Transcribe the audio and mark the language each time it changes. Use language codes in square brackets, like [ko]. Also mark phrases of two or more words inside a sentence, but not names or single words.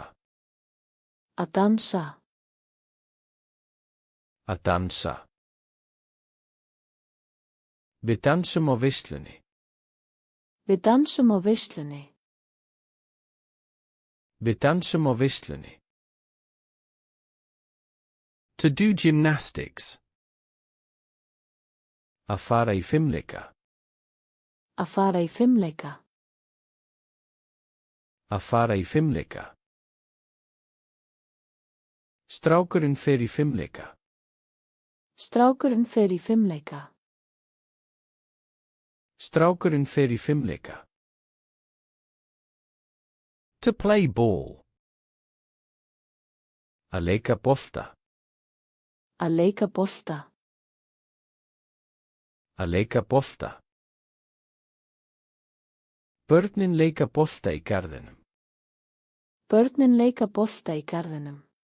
[is] Að dansa. Að dansa. Við dansum á veislunni. Við dansum á veislunni. Við dansum á veislunni. [en] To do gymnastics. [is] Að fara í fimleika. Að fara í fimleika. Að fara í fimleika. Strákurinn fer í fimleika. Strákurinn fer í fimleika. Strákurinn fer í fimleika. [en] To play ball. [is] Að leika bolta. Að leika bolta. Að leika bolta. Börnin leika bolta í garðinum. Börnin leika bolta í garðinum.